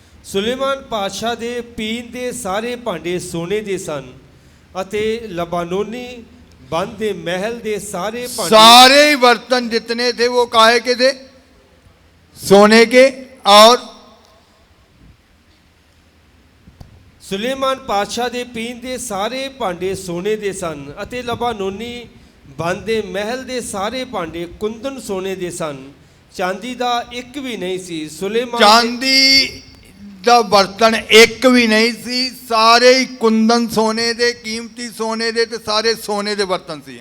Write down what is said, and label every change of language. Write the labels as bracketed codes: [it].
[pa] ਸੁਲੇਮਾਨ ਪਾਤਸ਼ਾਹ ਦੇ ਪੀਣ ਦੇ ਸਾਰੇ ਭਾਂਡੇ ਸੋਨੇ ਦੇ ਸਨ ਅਤੇ ਲਬਾਨੋਨੀ ਬੰਦ ਦੇ महल ਦੇ ਸਾਰੇ ਭਾਂਡੇ, [hi] सारे ही बर्तन जितने थे वो काहे के थे? सोने के। और [pa] ਸੁਲੇਮਾਨ ਪਾਤਸ਼ਾਹ ਦੇ ਪੀਣ ਦੇ ਸਾਰੇ ਭਾਂਡੇ ਸੋਨੇ ਦੇ ਸਨ ਅਤੇ ਲਬਾਨੋਨੀ ਬਨ ਦੇ ਮਹਿਲ ਦੇ ਸਾਰੇ ਭਾਂਡੇ ਕੁੰਦਨ ਸੋਨੇ ਦੇ ਸਨ। ਚਾਂਦੀ ਦਾ ਇੱਕ ਵੀ ਨਹੀਂ ਸੀ। ਸੁਲੇਮਾਨ ਚਾਂਦੀ ਦਾ ਬਰਤਨ ਇੱਕ ਵੀ ਨਹੀਂ ਸੀ, ਸਾਰੇ ਹੀ ਕੁੰਦਨ ਸੋਨੇ ਦੇ, ਕੀਮਤੀ ਸੋਨੇ ਦੇ, ਤੇ ਸਾਰੇ ਸੋਨੇ ਦੇ ਬਰਤਨ ਸੀ।